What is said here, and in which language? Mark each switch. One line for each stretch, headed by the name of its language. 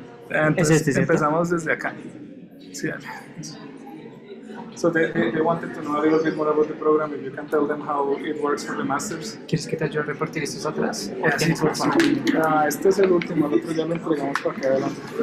Spanish: Entonces empezamos desde acá. Sí, dale.
English: So they wanted to know a little bit more about the program. If you can tell them how it works for the masters.
Spanish: ¿Quieres que te ayude a repartir estos atrás? Sí, por favor. Este es el último, el otro ya lo entregamos para acá adelante.